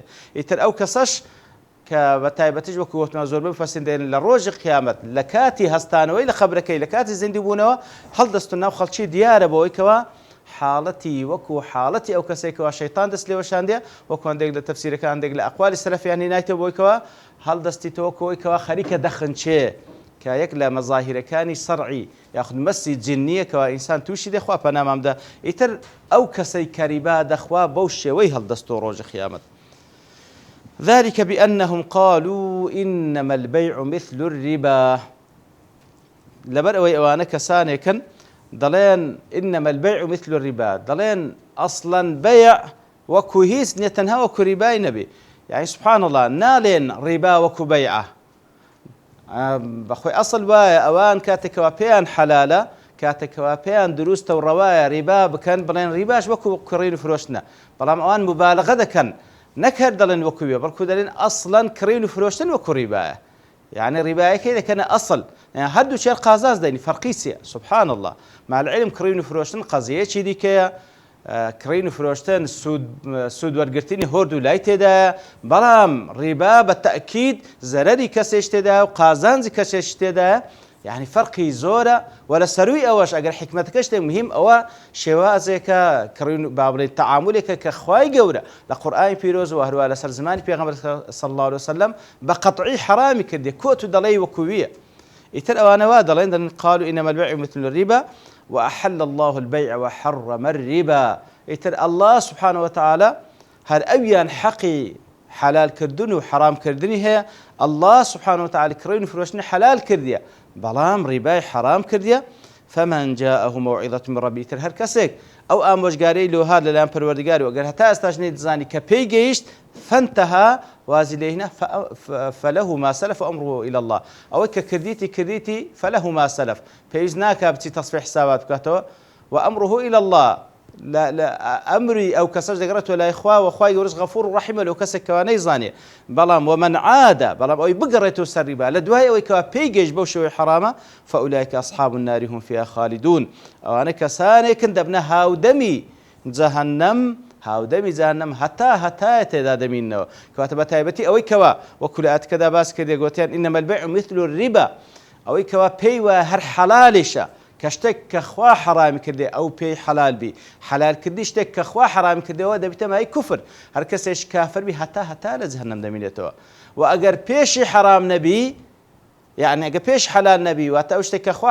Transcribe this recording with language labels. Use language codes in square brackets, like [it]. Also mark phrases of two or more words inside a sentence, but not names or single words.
[ckb] ئیتر ئەو کەسەش کە بە تایبەتیش وەکو وەتمان زۆربەی مفەسرین لە ڕۆژی قیامەت لە کاتی هەستانەوەی لە قەبرەکەی لە کاتی زیندوی بوونەوە هەڵدەستن ناو خەڵکی دیارە بەوەی کەوا حاڵەتی وەکو حاڵەتی ئەو کەسێکەوە شەیطان دەست لێ وەشاندێ وەکو هەندێک لە تەفسیرەکان هەندێک لە ئەقوالی سەلەفیان هێنایتەوە بەوەی کەوا هەڵدەستیتەوە کەوەی کەوا خەریکە دەخنچێ کە یەک لە مەظاهیرەکانی سەرعی یاخود مەسی جنیە کەوا ئینسان تووشی دێ خوا پەنامامدا. ئیتر ئەو کەسەی کەریبا دەخوا بەو شێوەی هەڵدەستەوە ڕۆژی قیامەت. [ar] ذلك بأنهم قالوا إنما البيع مثل الربا [ckb] لبر أوانە کەسانێکن دەڵێن [ar] إنما البيع مثل الربا [ckb] دەڵێن [ar] أصلا بيع [ckb] وەکو هیچ نیە تەنها وەکو ریبای نەبێ. [ar] يعني سبحان الله [ckb] نالێن ڕیبا وەکو بەیعە بەخۆی ئەسڵ وایە ئەوان کاتێکەوە پێیان حەلالە کاتێکەوە پێیان دروستە و ڕەوایە ڕیبا بکەن بڵێن ڕیباش وەکو کڕین و فرۆشتنە بەڵام ئەوان مبالغە دەکەن نەکرد دەڵێن وەکوویە بەڵکو دەڵێن ئەسڵەن کڕین و فرۆشتن وەکو ڕیبایە. يعني ڕیبایەکەی دەکەنە ئەسڵ هەردوو چێر قازاز دەینی فەرقی چییە [ar] سبحان الله مع العلم [ckb] کڕین و فرۆشتن قەزیەیەکی دیکەیە کڕین و فرۆشتن سوود وەرگرتنی هۆرد و لای تێدایە بەڵام ڕیبا بە تەئکید زەرەری کەسێش تێدایە و قازانجی کەسێش تێدایە. يعني فەرقی زۆرە و لە سەرووی ئەوەش ئەگەر حکمەتەکەش تێ مهم ئەوە شێوازێکە کڕین با بڵێن تەعاملێکە کە خوای گەورە لە قورئانی پیرۆز و هەروە لەسەر زمانی پێغەمبەر [ar] صلی الله عليه وسلم [ckb] بە قەطعی حرامی کردێ کۆت و دەڵێی وەکوویە. ئیتر ئەوانەوە دەڵێن [ar] قالوا إنما البيع مثل الربا وأحل الله البيع وحرم الربا. [ckb] ئیتر [ar] الله سبحانه وتعالى [ckb] هەر ئەویان حەقی حلال کردن و حرام کردنی هەیە [ar] الله سبحانه وتعالى [ckb] کڕین و فرۆشتنی حلال کردیە بەڵام ڕیبای حرام کردیە. [ar] فمن جاءه موعظة من ربه [ckb] تر هەر کەسێک ئەو ئامۆژگارەی لۆهات لەلایەن پەروەردگاری و ئەگەر هەتا ئێستاش نەیدزانی کە پێی گەیشت فانتهى وازی لێهینە [ar] فله ما سلف وأمره إلى الله [ckb] ئەوەی کە کردیتی [ar] فله ما سلف [ckb] پێویست ناکا بچی تەصفیح حسابات بکاتەوە [ar] وأمره إلى الله [ckb] ئەمری ئەو کەسەش دەگەڕێتەوە لای خوا و خوای گەورەش غەفوور و ڕەحیمە لەو کەسێکەوە نەیزانێ بەڵام [ar] ومن عادە [ckb] بەڵام ئەوەی بگەڕێتەوە سەر ڕیبا لە دوای ئەوەی کەوا پێی گەیشت بەو شێوەی حرامە [ar] فأولئك أصحاب النار هم فيها خالدون [ckb] ئەوانە کەسانێکن دەبنە هاودەمی جەهەنەم هاودەمی جەهەنەم هەتایە تێدا دەمینەوە کەواتە بە تایبەتی ئەوەی کەوا وەکو لە ئایەتەکەدا باس کردێ گوتیان [ar] إنما البيع مثل الربا [ckb] ئەوەی کەوا پێی وایە هەر حەلالێشە کە شتێک کە خوا حرامی کردێ ئەو پێی حەلال بی حەلالکردنی شتێک کە خوا حرامی کردەوە دەبێتە مای کوفر هەر کەسێش کافر بی هەتا لە جەهەنەم دەمینێتەوە و ئەگەر پێشی حرام نەبی يعني ئەگە پێش حەلال نەبی واتە ئەو شتێک کە خوا